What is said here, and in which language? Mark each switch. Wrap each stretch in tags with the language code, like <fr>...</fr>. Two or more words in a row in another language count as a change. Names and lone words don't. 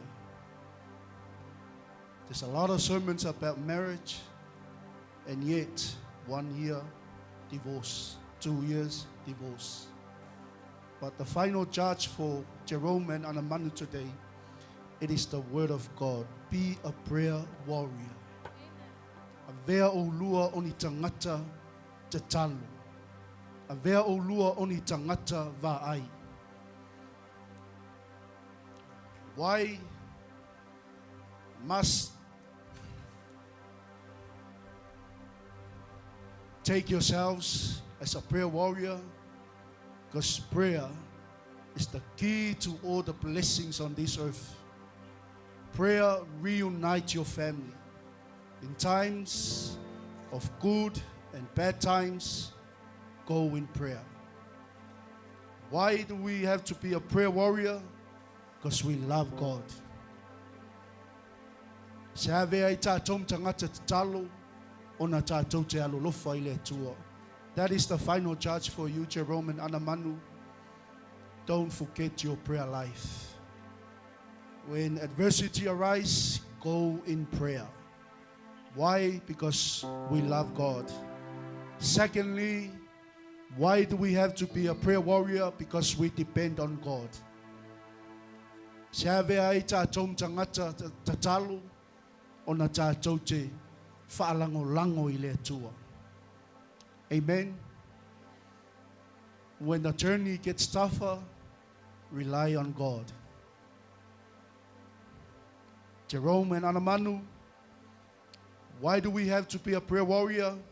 <en>There's a lot of sermons about marriage, and yet 1 year divorce, 2 years divorce. But the final charge for Jerome and Anamanu today, it is the word of God. Be a prayer warrior.</en> <sm>Avea o lua o ni tangata te talo. Avea o lua o ni tangata va'ai.</sm> <en>Why must take yourselves as a prayer warrior? Because prayer is the key to all the blessings on this earth. Prayer reunites your family. In times of good and bad times, go in prayer. Why do we have to be a prayer warrior? Because we love God.</en> <sm>Se avea I tātou tangata te talo, ona tātou te alolofa I le atua.</sm> <en>That is the final charge for you, Jerome and Anamanu. Don't forget your prayer life. When adversity arises, go in prayer. Why? Because we love God. Secondly, why do we have to be a prayer warrior? Because we depend on God.</en> <sm>Se avea I tātou tangata te talo, ona tātou te whaalango-lango I le atua.</sm> <en>Amen. When the journey gets tougher, rely on God. Jerome and Anamanu, why do we have to be a prayer warrior?</en>